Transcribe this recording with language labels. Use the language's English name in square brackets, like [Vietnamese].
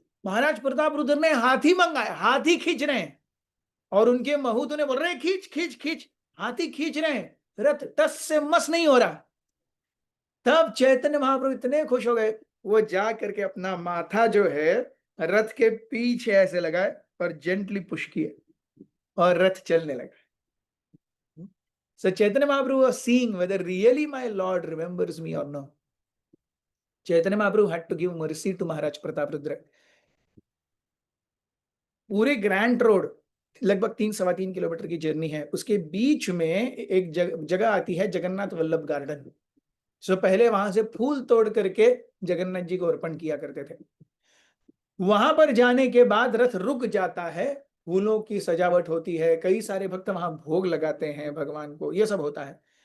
[Hindi] महाराज प्रताप रुद्र ने हाथी मंगाया, हाथी खींच रहे हैं और उनके महूत ने बोल रहे खींच खींच खींच, हाथी खींच रहे हैं, रथ टस से मस नहीं हो रहा। तब चैतन्य महाप्रभु इतने खुश हो गए, वो जा करके अपना माथा जो है रथ के पीछे ऐसे लगाए और जेंटली पुश किए और रथ चलने लगा। [English] So Chaitanya Mahaprabhu was seeing whether really my Lord remembers me or no. Chaitanya Mahaprabhu had to give mercy to Maharaj Pratap Rudra. [Hindi] पूरे ग्रैंड रोड लगभग 3-3.25 किलोमीटर की जर्नी है, उसके बीच में एक जगह आती है जगन्नाथ वल्लभ गार्डन। सो पहले वहां से फूल तोड़ करके जगन्नाथ जी को अर्पण किया करते थे। वहां पर जाने के बाद रथ रुक जाता है, फूलों की सजावट होती है, कई सारे भक्त वहां भोग लगाते हैं भगवान को, ये सब होता है।